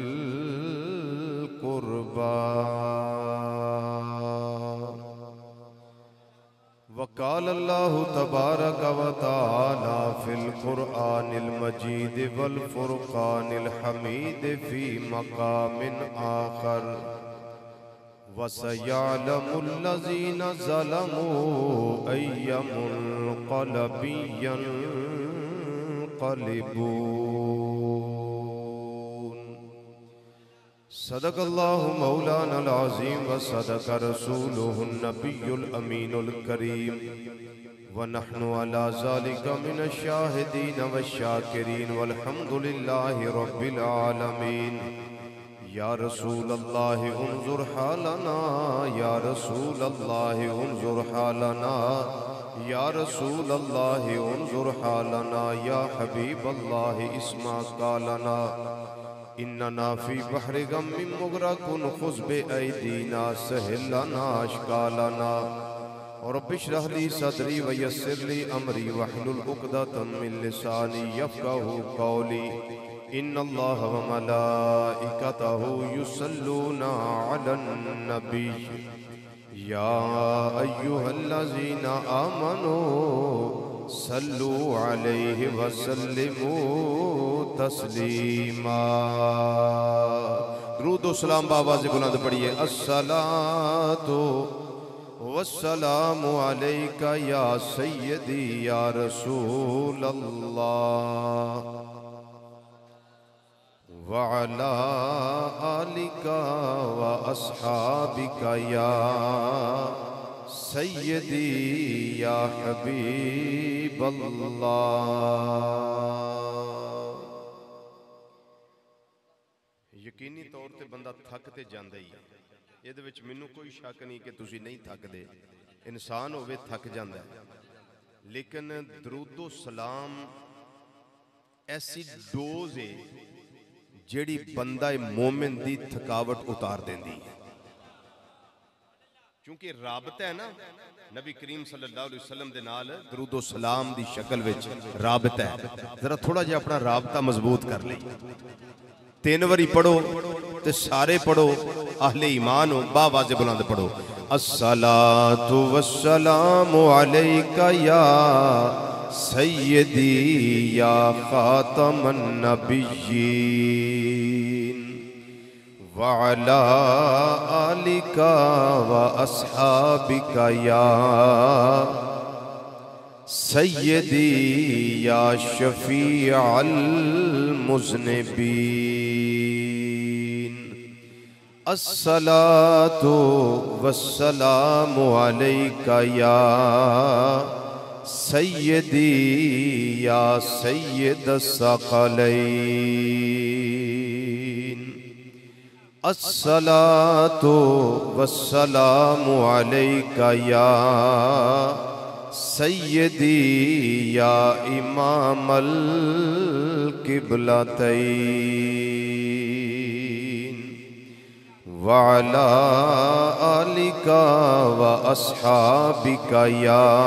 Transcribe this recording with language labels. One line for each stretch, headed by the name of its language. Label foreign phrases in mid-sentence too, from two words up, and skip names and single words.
Arabic: قربى وقال الله تبارك وتعالى في القرآن المجيد والفرقان الحميد في مقام آخر وسيعلم الذين ظلموا أي منقلب ينقلبون. صدق الله مولانا العظيم وصدق رسوله النبي الأمين الكريم ونحن على ذلك من الشاهدين والشاكرين والحمد لله رب العالمين. يا رسول الله انظر حالنا يا رسول الله انظر حالنا يا رسول الله انظر حالنا يا حبيب الله اسمع قالنا إننا في بحر غم مغرق خذ بأيدينا سهل لنا أشكالنا और رب اشرح لي صدري ويسر لي أمري واحلل عقدة من لساني يفقهوا قولي. إن الله وملائكته يصلون على النبي يا أيها الذين آمنوا صلوا عليه وسلموا تسليما.
Hindi: दुरूद व सलाम बावाज़ बुलंद पढ़िए।
Arabic: الصلاة والسلام عليك يا سيدي يا رسول الله وعلى آلك وأصحابك يا سيدي يا حبيب الله.
Punjabi: یقینی طور تے بندہ تھک تے جاندا ہی ہے، ایہدے وچ مینوں کوئی شک نہیں کہ تسیں نہیں تھکدے. انسان ہووے تھک جاندا ہے، لیکن درودو سلام ایسی ڈوز ہے جیہڑی بندہ مومن دی تھکاوٹ اتار دیندی ہے. کیونکہ رابطہ ہے نا نبی کریم
Arabic: صلى الله عليه وسلم
Punjabi: دے نال درودو سلام دی شکل وچ رابطہ ہے. ذرا تھوڑا جیہا اپنا رابطہ مضبوط کر لے۔ 3 باری پڑھو تے سارے پڑھو، اہل ایمان ہو، باآواز بلند پڑھو.
Arabic: الصلاة والسلام عليك يا سيدي يا خاتم النبيين وعلى آلك وأصحابك يا سيدي يا شفيع المذنبين. الصلاة والسلام عليك يا سيدي يا سيد الثقلين. الصلاة والسلام عليك يا سيدي يا إمام القبلتين وعلى آلك وأصحابك يا